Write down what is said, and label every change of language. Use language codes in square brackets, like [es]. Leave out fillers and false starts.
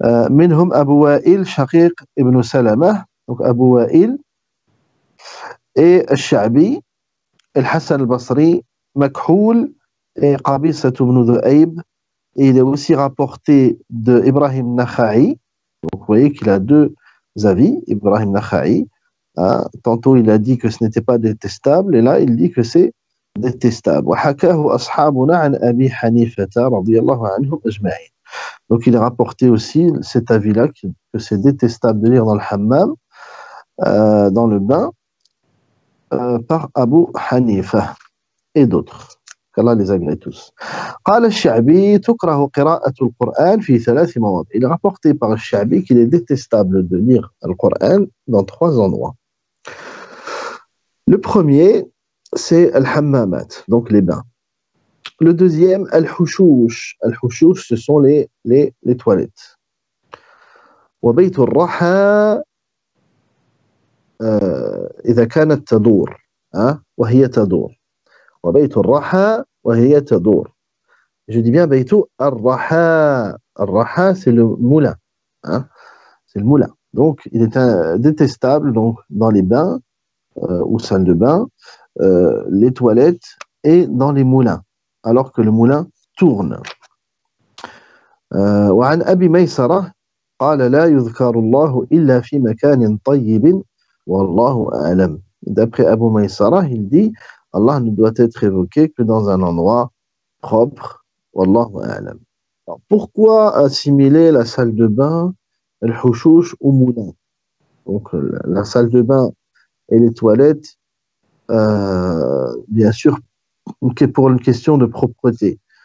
[ar] منهم أبو وائل شقيق ابن سلمة, [fr] donc [ar] Abu Wa'il, [fr] et [ar] Al-Sha'bi, Al-Hassan al-Basri, Makhul et Qabisa ibn Dhu'ayb. [fr] Et il est aussi rapporté de Ibrahim Nakha'i. Donc vous voyez qu'il a deux avis, Ibrahim Nakha'i. Hein, tantôt il a dit que ce n'était pas détestable et là il dit que c'est détestable. [ar] وحكاه أصحابنا عن أبي حنيفة رضي الله عنهم أجمعين. [fr] Donc il est rapporté aussi cet avis-là que c'est détestable de lire dans le hammam, dans le bain, par Abu Hanifa et d'autres. qu'Allah les agrée tous. [ar] قال الشعبي تكره قراءة القرآن في 3 مواضع. [fr] Il est rapporté par le Sha'bi qu'il est détestable de lire le Coran dans 3 endroits. Le premier, c'est al-hammamat, donc les bains. Le deuxième, al-hushoush. Al-hushoush, ce sont les toilettes. [ar] وبيت الرحى إذا كانت تدور وهي تدور. وبيت الرحى وهي تدور. [fr] Je dis bien [ar] بيت الرحى. الرحى, [fr] c'est le moulin. C'est le moulin. Donc, il est détestable donc, dans les bains ou salles de bain, les toilettes et dans les moulins, alors que le moulin tourne. [ar] وعن أبي ميسرة قال لا يذكر الله إلا في مكان طيب والله أعلم. [fr] D'après Abu Maysara, il dit Allah ne doit être évoqué que dans un endroit propre. Wallahu a'lam. Alors, pourquoi assimiler la salle de bain, le hushoush au moulin? Donc la salle de bain et les toilettes, bien sûr, pour une question de propreté.